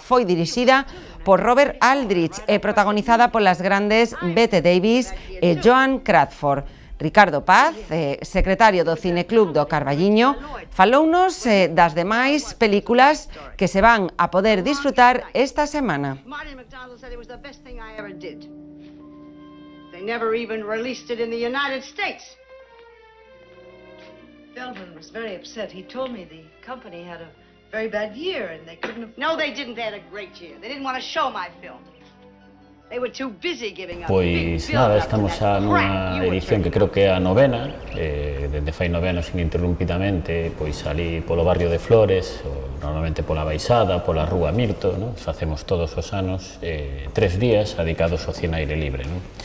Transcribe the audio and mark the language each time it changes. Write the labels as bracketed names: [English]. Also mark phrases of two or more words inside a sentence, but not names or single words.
[Galician] Foi dirixida por Robert Aldrich e protagonizada polas grandes Bette Davis e Joan Crawford. Ricardo Paz, secretario do Cineclub do Carballiño, falounos das demais películas que se van a poder disfrutar esta semana. [English] They never even released it in the United States. Feldman was very upset. He told me the company had a very bad year and they couldn't afford... No, they didn't. They had a great year. They didn't want to show my film. They were too busy giving up. [Galician] Pois nada, estamos xa nunha edición que creo que é a novena, desde fai 9 anos ininterrumpidamente, pois ali polo barrio de Flores, normalmente pola Baixada, pola Rúa Mirto, non? Facemos todos os anos 3 días dedicados ao cine aire libre, non?